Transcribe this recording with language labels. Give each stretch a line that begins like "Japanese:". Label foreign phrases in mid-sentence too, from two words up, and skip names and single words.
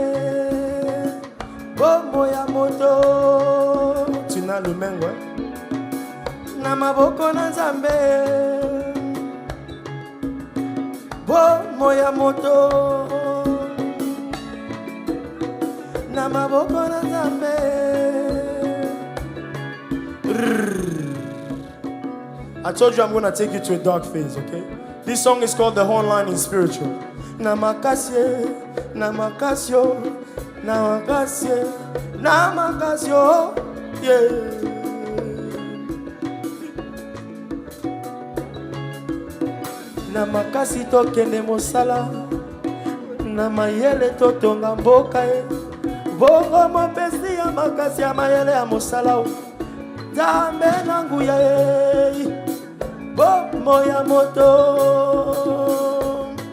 Lingala: bombo ya moto tuna lumengo na maboko na Zambe bombo ya moto na maboko na Zambe.
English: I told you I'm going to take you to a dark phase, okay? This song is called The Horn Line in Spiritual.
Lingala: Namakasye, namakasyo, namakasye, namakasyo, yeah. Namakasi tokende mosala, namayele totonga mboka e, bongo mopesi ya makasi ya mayele ya mosala, Zambe na nguya e, bombo ya moto.